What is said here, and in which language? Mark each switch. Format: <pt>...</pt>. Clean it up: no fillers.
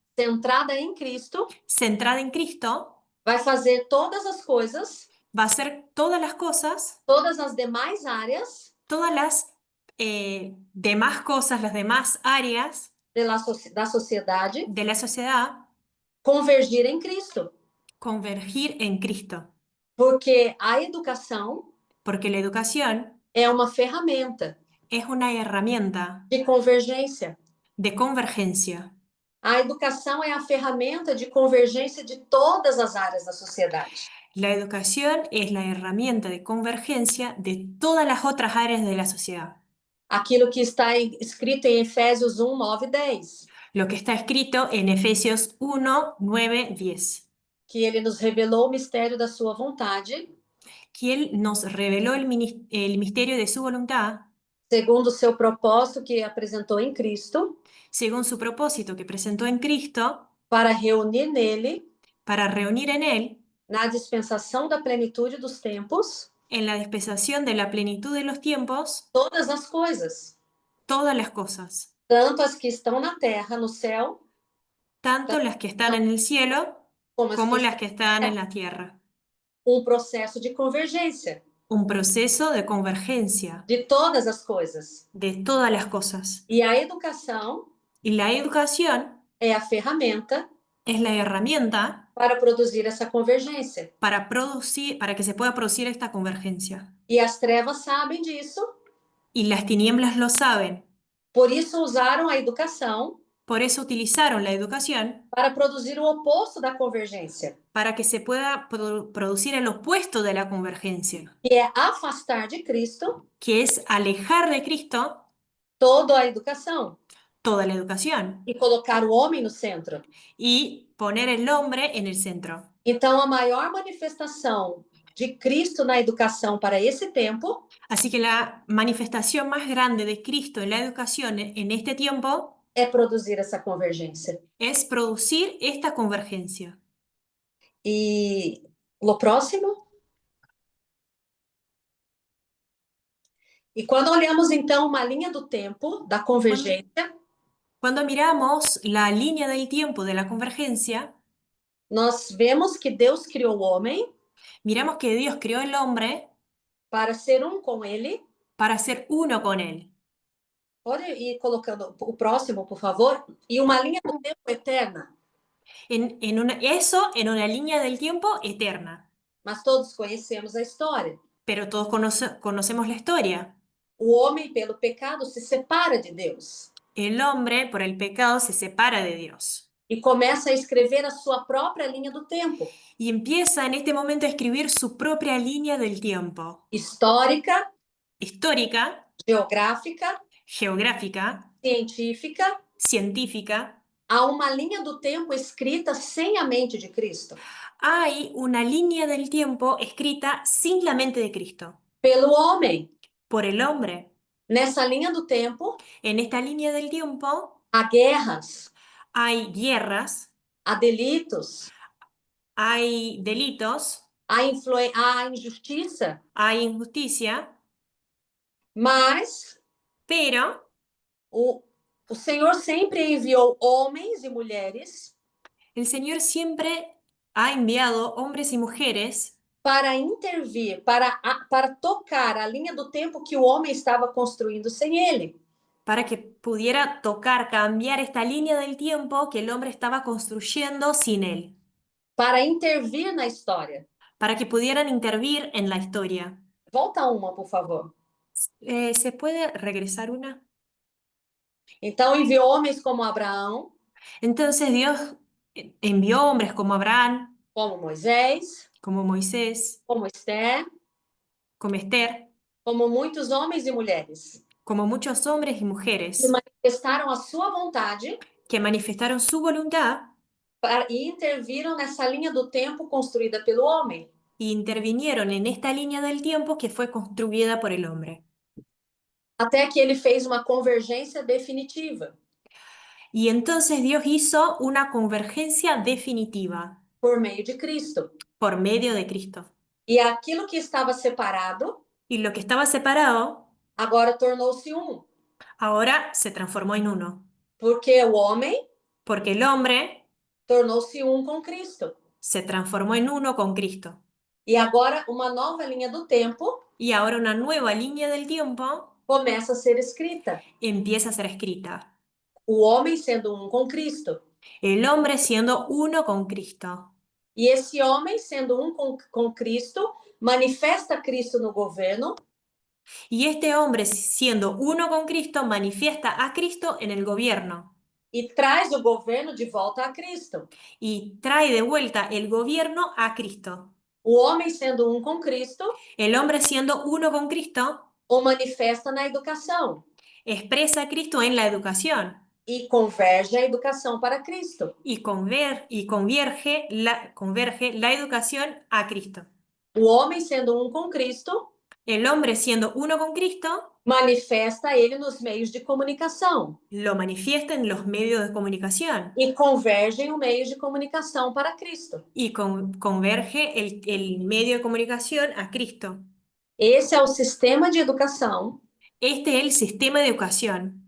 <pt>centrada em Cristo</pt> <es>centrada en Cristo</es> <pt>vai fazer todas as coisas,</pt> <es>va a hacer todas las cosas,</es> <pt>todas as demais áreas</pt> <es>todas las demás cosas, las demás áreas</es> <pt>da sociedade</pt> <es>de la sociedad</es> <pt>convergir em Cristo.</pt> <es>convergir en Cristo.</es> <pt>Porque a educação</pt> <es>Porque la educación</es> <pt>é uma ferramenta</pt> <es>es una herramienta</es> <pt>de convergência.</pt> <es>de convergencia.</es> <pt>A educação é a ferramenta de convergência de todas as áreas da sociedade.</pt> <es>La educación es la herramienta de convergencia de todas las otras áreas de la sociedad.</es> <pt>Aquilo que está escrito em Efésios 1, 9 e 10.</pt> <es>Lo que está escrito en Efesios 1, 9, 10.</es> <pt>Que ele nos revelou o mistério da sua vontade,</pt> <es>Que Él nos reveló el misterio de su voluntad,</es> <pt>segundo o seu propósito que apresentou em Cristo,</pt> <es>según su propósito que presentó en Cristo,</es> <pt>para reunir nele,</pt> <es>para reunir en Él,</es> <pt>na dispensação da plenitude dos tempos,</pt> <es>en la dispensación de la plenitud de los tiempos,</es> <pt>todas as coisas,</pt> <es>todas las cosas,</es> <pt>tanto as que estão na terra, no céu,</pt> <es>tanto las que están en el cielo como las que están en la tierra.</es> <pt>processo de convergência</pt> <es>Un proceso de convergencia</es> <pt>de todas as coisas.</pt> <es>de todas las cosas.</es> <pt>E a educação</pt> <es>Y la educación</es> <pt>é a ferramenta</pt> <es>es la herramienta</es> <pt>para produzir essa convergência.</pt> <es>para que se pueda producir esta convergencia.</es> <pt>E as trevas sabem disso,</pt> <es>Y las tinieblas lo saben.</es> <pt>por isso usaram a educação</pt> <es>Por eso utilizaron la educación</es> <pt>para produzir o oposto da convergência,</pt> <es>para que se pueda producir el opuesto de la convergencia,</es> <pt>que é afastar de Cristo</pt> <es>que es alejar de Cristo</es> <pt>toda a educação</pt> <es>toda la educación</es> <pt>e colocar o homem no centro.</pt> <es>y poner el hombre en el centro.</es> <pt>Então, a maior manifestação de Cristo na educação para esse tempo</pt> <es>Así que la manifestación más grande de Cristo en la educación en este tiempo</es> <pt>é produzir essa convergência.</pt> <es>es producir esta convergencia.</es> <pt>E o próximo? E quando olhamos, então, uma linha do tempo da convergência,</pt> <es>Cuando miramos la línea del tiempo de la convergencia,</es> <pt>nós vemos que Deus criou o homem</pt> <es>miramos que Dios creó el hombre</es> <pt>para ser um com ele.</pt> <es>para ser uno con él.</es> <pt>Pode ir colocando o próximo, por favor? E uma linha do tempo eterna.</pt> <es>Eso en una línea del tiempo eterna.</es> <pt>Mas todos conhecemos a história.</pt> <es>Pero todos conocemos la historia.</es> <pt>O homem, pelo pecado, se separa de Deus.</pt> <es>El hombre, por el pecado, se separa de Dios.</es> <pt>e começa a escrever a sua própria linha do tempo,</pt> <es>y empieza en este momento a escribir su propia línea del tiempo,</es> <pt>histórica,</pt> <es>histórica,</es> <pt>geográfica,</pt> <es>geográfica,</es> <pt>científica.</pt> <es>científica.</es> <pt>Há uma linha do tempo escrita sem a mente de Cristo,</pt> <es>Hay una línea del tiempo escrita sin la mente de Cristo,</es> <pt>pelo homem.</pt> <es>por el hombre.</es> <pt>Nessa linha do tempo,</pt> <es>En esta línea del tiempo</es> <pt>há guerras,</pt> <es>hay guerras,</es> <pt>há delitos,</pt> <es>hay delitos,</es> <pt>há injustiça,</pt> <es>hay injusticia,</es> <pt>mas</pt> <es>pero</es> <pt>o Senhor sempre enviou homens e mulheres</pt> <es>el Señor siempre ha enviado hombres y mujeres</es> <pt>para intervir, para tocar a linha do tempo que o homem estava construindo sem ele.</pt> <es>para que pudiera tocar, cambiar esta línea del tiempo que el hombre estaba construyendo sin él,</es> <pt>Para intervir na história.</pt> <es>para que pudieran intervir en la historia.</es> <pt>Volta uma, por favor.</pt> <es>¿Se puede regresar una?</es> <pt>Então enviou homens como Abraão,</pt> <es>Entonces Dios envió hombres como Abraham,</es> <pt>como Moisés,</pt> <es>como Moisés,</es> <pt>como Esther,</pt> <es>como Esther,</es> <pt>como muitos homens e mulheres</pt> <es>como muchos hombres y</es> <pt>que</pt> <es>mujeres</es> <pt>manifestaram a sua vontade</pt> <es>que manifestaron su voluntad</es> <pt>e interviram nessa linha do tempo construída pelo homem.</pt> <es>e intervinieron en esta línea del tiempo que fue construida por el hombre.</es> <pt>Até que ele fez uma convergência definitiva</pt> <es>Y entonces Dios hizo una convergencia definitiva</es> <pt>por meio de Cristo.</pt> <es>por medio de Cristo.</es> <pt>E aquilo que estava separado</pt> <es>Y lo que estaba separado</es> <pt>agora tornou-se um,</pt> <es>ahora se transformó en uno,</es> <pt>porque o homem</pt> <es>porque el hombre</es> <pt>tornou-se um com Cristo.</pt> <es>se transformó en uno con Cristo.</es> <pt>E agora uma nova linha do tempo</pt> <es>Y ahora una nueva línea del tiempo</es> <pt>começa a ser escrita.</pt> <es>empieza a ser escrita.</es> <pt>O homem sendo um com Cristo.</pt> <es>El hombre siendo uno con Cristo.</es> <pt>E esse homem, sendo um com Cristo, manifesta Cristo no governo</pt> <es>Y este hombre, siendo uno con Cristo, manifiesta a Cristo en el gobierno</es> <pt>e traz o governo de volta a Cristo.</pt> <es>y trae de vuelta el gobierno a Cristo.</es> <pt>O homem, sendo um com Cristo,</pt> <es>El hombre, siendo uno con Cristo,</es> <pt>o manifesta na educação</pt> <es>expresa a Cristo en la educación</es> <pt>e converge a educação para Cristo.</pt> <es>y converge la educación a Cristo.</es> <pt>O homem, sendo um com Cristo,</pt> <es>El hombre, siendo uno con Cristo,</es> <pt>manifesta ele nos meios de comunicação</pt> <es>lo manifiesta en los medios de comunicación</es> <pt>e convergem os meios de comunicação para Cristo.</pt> <es>y converge el medio de comunicación a Cristo.</es> <pt>Esse é o sistema de educação</pt> <es>Este es el sistema de educación</es>